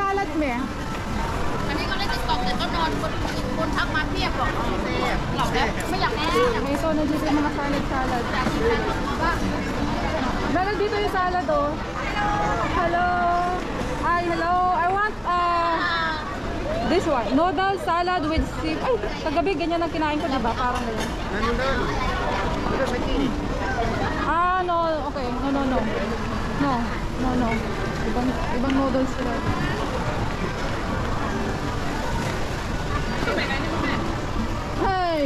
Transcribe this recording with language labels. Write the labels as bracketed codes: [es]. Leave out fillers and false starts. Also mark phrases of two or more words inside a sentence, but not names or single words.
[th] แม่ อันนี้ก็เล่นติ๊กต็อกแต่ก็นอนคนทักมาเพียบบอกหลับแล้วไม่อยากแน่ [tl] Ito, nandito yung mga salad. Meron dito yung salad, oh. Hello. [en] Hi, hello. I want this one. Noodle salad with seafood. [tl] Ay, kagabi ganyan ang kinain ko, diba? Parang ganyan. No. Okay. No. Ibang noodles sila. Hi.